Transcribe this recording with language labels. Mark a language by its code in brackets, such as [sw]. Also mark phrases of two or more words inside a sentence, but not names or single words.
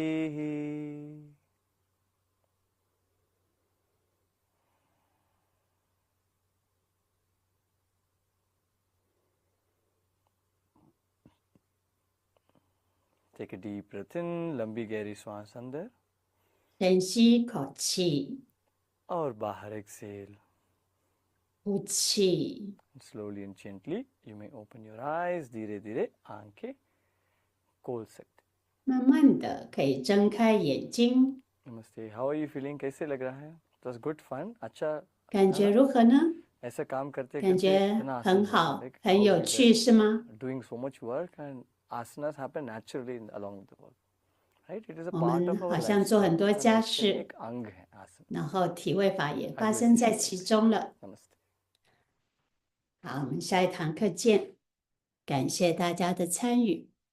[en] Take a deep breath in, [hi] लंबी गहरी सांस अंदर [zh] 深吸一口气， [hi] और बाहर एक्सेल. [zh] 呼气。 [en] Slowly and gently you may open your eyes. [hi] धीरे धीरे आंखें खोल सकते. [zh] 慢慢的可以睁开眼睛， [en] नमस्ते. How are you feeling? [hi] कैसे लग रहा है? [en] It was good fun. [hi] अच्छा [zh] 感觉如何呢？ [hi] ऐसा काम करते [zh] 感 [hi] करते [zh] 觉 [hi] इतना [zh] 很 [hi] आसान [zh] 好 [en] like， [zh] 很 [en] how [zh] 有 [en] we [zh] 趣， [en] were [zh] 是吗？ [en] doing so much work and asanas happen naturally along the work. Right? It is a [zh] 我 [en] part [zh] 们 [en] of our [zh] 好像做 [en] lifestyle. [zh] 很多 [hi] हमारा [zh] 家 [en] lifestyle [zh] 事， [hi] एक अंग है आसन. [zh] 然后体位法也发 [en] How do you [zh] 生在 [en] see [zh] 其 [en] it? [zh] 中了。 [hi] Namaste. [zh] 好，我们下一堂课见，感谢大家的参与。